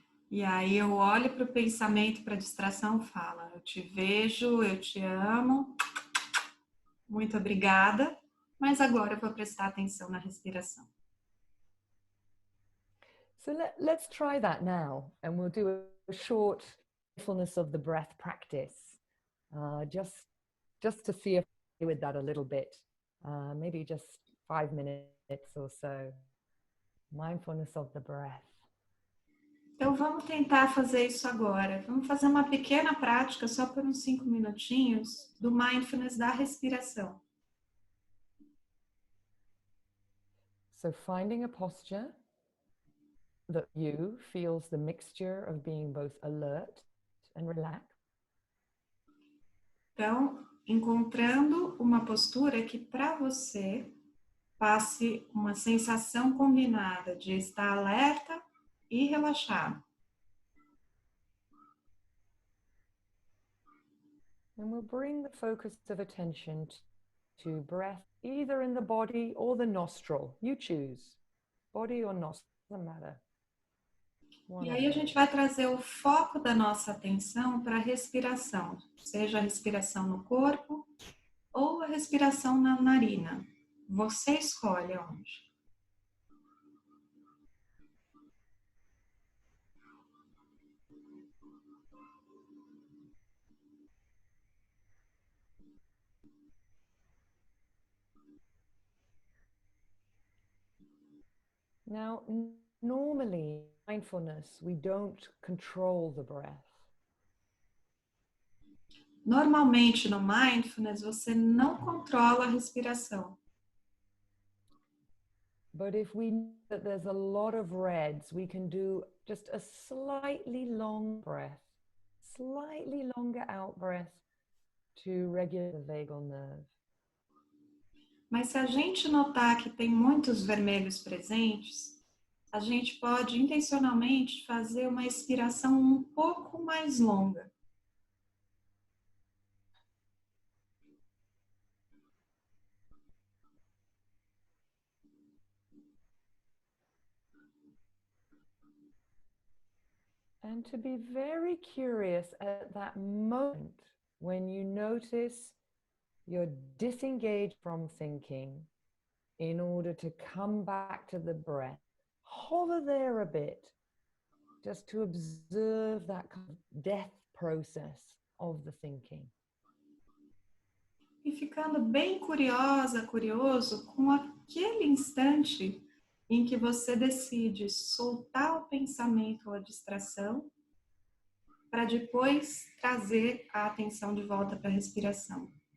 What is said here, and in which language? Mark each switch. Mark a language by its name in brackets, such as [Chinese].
[Portuguese] E aí eu olho para o pensamento, para a distração, falo: eu te vejo, eu te amo, muito obrigada, mas agora eu vou prestar atenção na respiração. [English] So let's try that now, and we'll do a short mindfulness of the breath practice, just to see if we do with that a little bit, maybe just 5 minutes or so. Mindfulness of the breath. [Portuguese] Então vamos tentar fazer isso agora. Vamos fazer uma pequena prática, só por uns 5 minutinhos, do mindfulness da respiração. [English] So finding a posture that you feels the mixture of being both alert and relaxed. [Portuguese] Então, encontrando uma postura que para você passe uma sensação combinada de estar alerta e relaxado. [English] And we'll bring the focus of attention to breath, either in the body or the nostril. You choose. Body or nostril, doesn't matter. [Portuguese] E aí a gente vai trazer o foco da nossa atenção para a respiração, seja a respiração no corpo ou a respiração na narina. Você escolhe onde. [English] Now, normally, mindfulness, we don't control the breath. [Portuguese] Normalmente no mindfulness você não controla a respiração. [English] But if we know that there's a lot of reds, we can do just a slightly long breath, slightly longer out breath to regulate the vagal nerve. [Portuguese] Mas se a gente notar que tem muitos vermelhos presentes, a gente pode intencionalmente fazer uma expiração um pouco mais longa. [English] And to be very curious at that moment when you notice you're disengaged from thinking in order to come back to the breath. Hover there a bit just to observe that kind of death process of the thinking. [Portuguese] E ficando bem curiosa, curioso com aquele instante em que você decide soltar o pensamento ou a distração para depois trazer a atenção de volta para a respiração.